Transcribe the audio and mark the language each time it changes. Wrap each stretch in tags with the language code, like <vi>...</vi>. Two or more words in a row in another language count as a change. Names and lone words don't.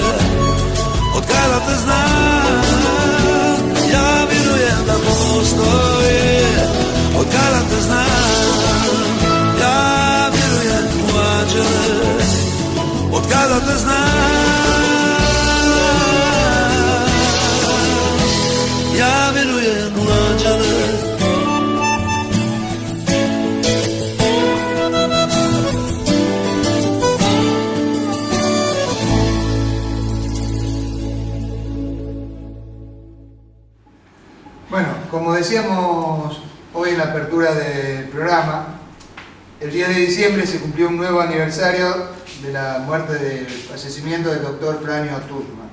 <hr>Od kada te znam, ja vjerujem da postoje. Od kada te znam, ja vjerujem u anđele. Od kada te znam, ja vjerujem u anđele.</hr> <es>Bueno, como decíamos hoy en la apertura del programa, el 10 de diciembre se cumplió un nuevo aniversario de la muerte, del fallecimiento del doctor Franjo Tuđman.</es>